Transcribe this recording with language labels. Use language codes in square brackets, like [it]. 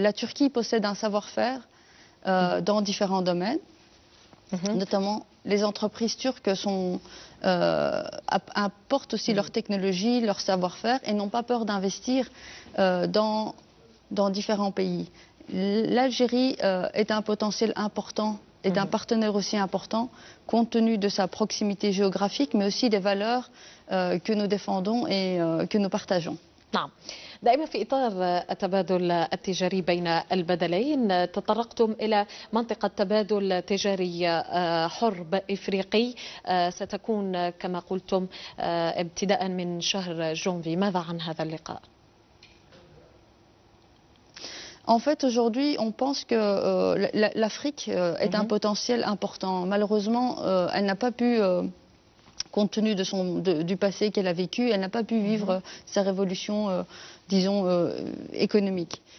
[fr] La Turquie possède un savoir-faire dans différents domaines, notamment les entreprises turques apportent aussi leur technologie, leur savoir-faire et n'ont pas peur d'investir dans différents pays. L'Algérie est un potentiel important et d'un partenaire aussi important compte tenu de sa proximité géographique mais aussi des valeurs que nous défendons et que nous partageons. [ar] نعم. دائما في إطار التبادل التجاري بين البلدين تطرقتم إلى منطقة تبادل تجاري حر إفريقي ستكون كما قلتم ابتداء من شهر جونفي. ماذا عن هذا اللقاء؟ [fr] En fait, aujourd'hui, on pense que l'Afrique est un potentiel important. Malheureusement, elle n'a pas pu, compte tenu du passé qu'elle a vécu, elle n'a pas pu vivre sa révolution, disons, économique.